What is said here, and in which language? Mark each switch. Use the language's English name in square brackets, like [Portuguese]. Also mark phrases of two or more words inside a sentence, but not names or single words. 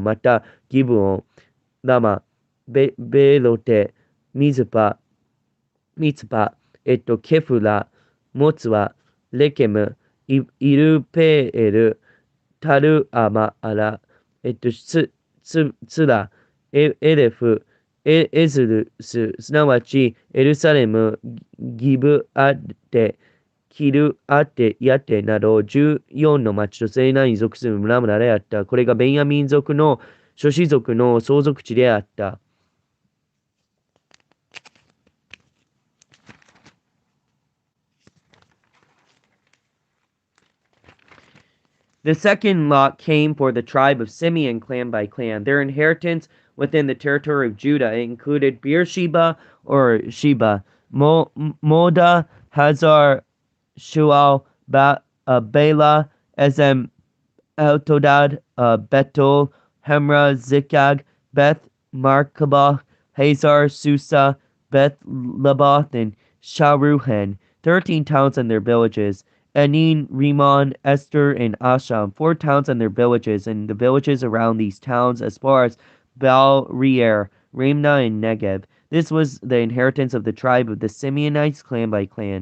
[Japanese] また、ギブオン、ラマ、ベロテ、ミズパ、ケフラ、モツワ、レケム、イルペール、タルアマアラ、ツラ、エレフ、エズルス、すなわちエルサレム、ギブアテ、キルアテ、ヤテなど14の町と西南に属する村々であった。これがベンヤミン族の諸氏族の相続地であった。 [English] The second lot came for the tribe of Simeon clan by clan. Their inheritance within the territory of Judah included Beersheba or Sheba, Moda, Hazar, Shual, Bela, Ezem, Eltodad, Betul, Hemra, Ziklag, Beth Markabah, Hazar, Susa, Beth Labath, and Sharuhen, 13 towns and their villages. Enin, Rimmon, Esther, and Asham, 4 towns and their villages, and the villages around these towns as far as Baal Reer, Ramnah, and Negev. This was the inheritance of the tribe of the Simeonites clan by clan.